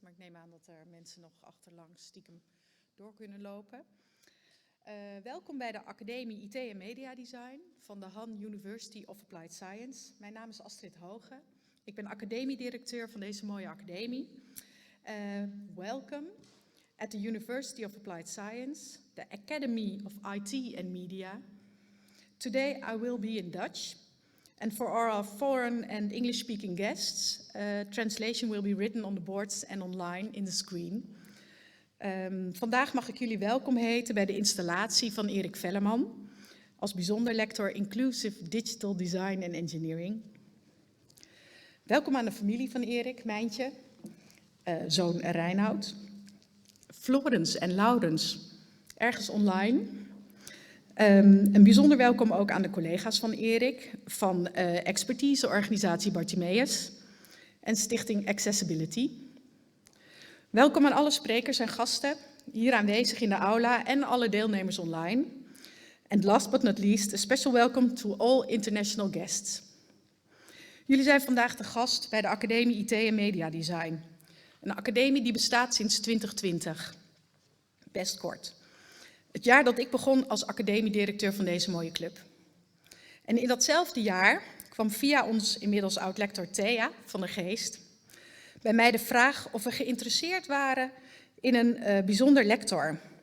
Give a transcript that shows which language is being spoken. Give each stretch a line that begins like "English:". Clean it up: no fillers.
Dutch: Maar ik neem aan dat er mensen nog achterlangs stiekem door kunnen lopen. Welkom bij de Academie IT en Media Design van de Han University of Applied Science. Mijn naam is Astrid Hoge. Ik ben academiedirecteur van deze mooie academie.
English: Welcome at the University of Applied Science, the Academy of IT and Media. Today I will be in Dutch. And for our foreign and English-speaking guests, translation will be written on the boards and online in the screen.
Dutch: Vandaag mag ik jullie welkom heten bij de installatie van Eric Velleman als bijzonder lector Inclusive Digital Design and Engineering. Welkom aan de familie van Eric, Mijntje, zoon Reinoud, Florence en Laurens, ergens online. Een bijzonder welkom ook aan de collega's van Eric, van expertiseorganisatie Bartimeus en stichting Accessibility. Welkom aan alle sprekers en gasten hier aanwezig in de aula en alle deelnemers online.
English: And last but not least, a special welcome to all international guests.
Dutch: Jullie zijn vandaag de gast bij de Academie IT en Media Design. Een academie die bestaat sinds 2020. Best kort. Het jaar dat ik begon als academiedirecteur van deze mooie club. En in datzelfde jaar kwam via ons inmiddels oud-lector Thea van der Geest bij mij de vraag of we geïnteresseerd waren in een bijzonder lector.